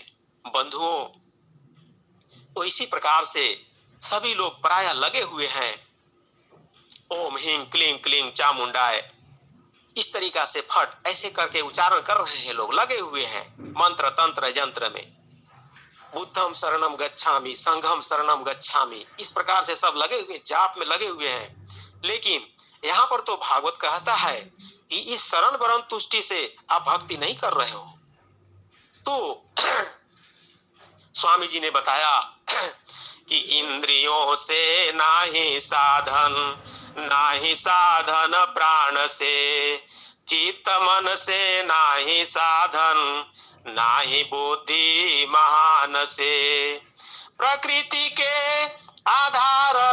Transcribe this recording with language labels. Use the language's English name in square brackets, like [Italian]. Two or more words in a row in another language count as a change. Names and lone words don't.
[Hindi] बंधुओं, तो इसी प्रकार से सभी लोग प्राय लगे हुए हैं [Sanskrit] ओम ह्रीं क्लीं क्लीं चामुंडाय, [Hindi] इस तरीका से फट ऐसे करके उच्चारण कर रहे हैं। लोग लगे हुए हैं मंत्र तंत्र यंत्र में। [Pali] बुद्धम शरणम गच्छामि, संघम शरणम गच्छामि, [Hindi] इस प्रकार से सब लगे हुए जाप में लगे हुए हैं। लेकिन यहाँ पर तो भागवत कहता है कि इस शरण वरण तुष्टि से आप भक्ति नहीं कर रहे हो। तो स्वामी जी ने बताया कि इंद्रियों से नाही साधन, नाही साधन प्राण से, चित्त मन से नाही साधन, नाही बुद्धि महान से, प्रकृति के आधार